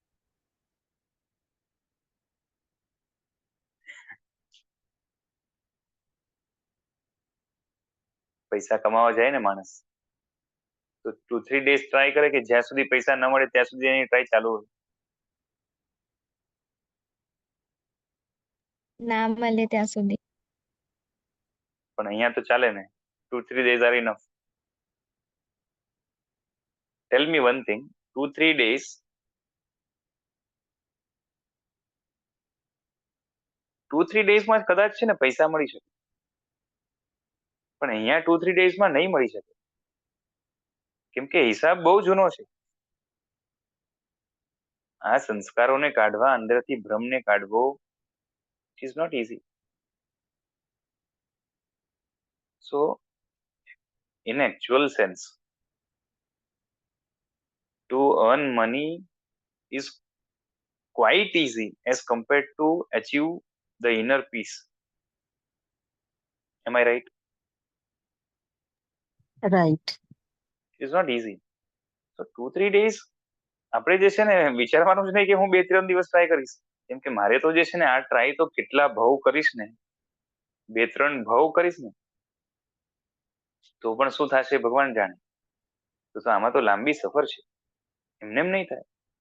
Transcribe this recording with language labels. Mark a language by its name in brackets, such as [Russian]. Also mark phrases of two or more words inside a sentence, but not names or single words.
[Gujarati] પૈસા કમાવા જાય ને માણસ, તો 2-3 ડેઝ ટ્રાય કરે કે જ્યાં સુધી પૈસા ન મળે ત્યાં સુધી એની ટ્રાય ચાલુ હોય. ના મળે ત્યાં સુધી. પણ અહીંયા તો ચાલે ને, [English] 2-3 days are enough. Tell me one thing, 2-3 days 2-3 days [Gujarati] માં કદાચ છે ને પૈસા મળી શકે, પણ અહીંયા 2-3 days માં નહીં મળી શકે, કેમ કે હિસાબ બહુ જૂનો છે. આ સંસ્કારોને કાઢવા, અંદરથી ભ્રમને કાઢવો [English] is not easy. So in actual sense, to earn money is quite easy as compared to achieve the inner peace. Am I right? [Gujarati] રાઈટ. [English] It's not easy. So 2-3 days [Gujarati] આપણે જે છે ને વિચારવાનું જ નહીં કે હું 2-3 દિવસ ટ્રાય કરીશ, કેમ કે મારે તો જે છે ને આ ટ્રાય તો કેટલા ભાવ કરીશ ને, 2-3 ભાવ કરીશ ને તો પણ શું થશે ભગવાન જાણે. તો આમાં તો લાંબી સફર છે, એમને એમ નહીં થાય.